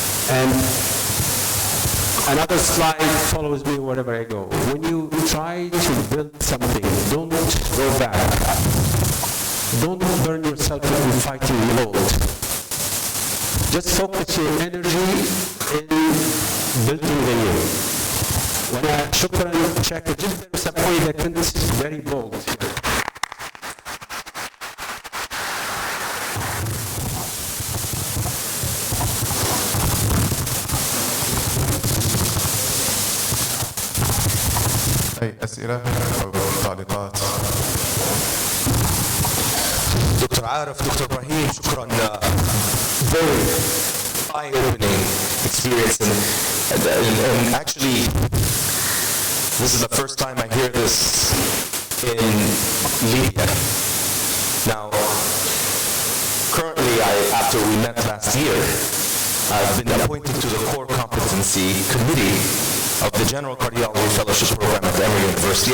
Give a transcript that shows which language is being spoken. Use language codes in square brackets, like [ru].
[en] And another slide follows me wherever I go. When you try to build something, don't go back. Don't burn yourself in fighting the old. Just focus your energy in building the new. [ar] وأنا شكرا شاكر جدا وسامحوني إذا كنت [en] very bold. [ar] أي أسئلة أو تعليقات؟ دكتور عارف، دكتور إبراهيم، شكرا. [en] Very eye-opening experience, and actually, this is the first time I hear this in Libya. Now, currently, after we met last year, I've been appointed to the core competency committee of the General Cardiology Fellowship Program at Emory University.